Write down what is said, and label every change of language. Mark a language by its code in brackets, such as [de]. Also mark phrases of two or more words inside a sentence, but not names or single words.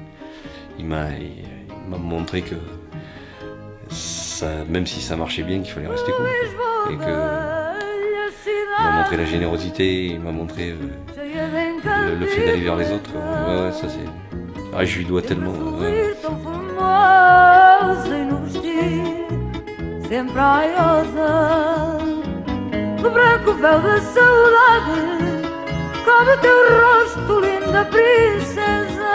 [fr] Il m'a montré que ça, même si ça marchait bien, qu'il fallait rester cool. Et que il m'a montré la générosité, il m'a montré le fait d'aller vers les autres. Ouais, ça c'est. Ah, je lui dois tellement. [pt] Sempre aiosa, o branco véu da saudade, cobre teu rosto, linda princesa.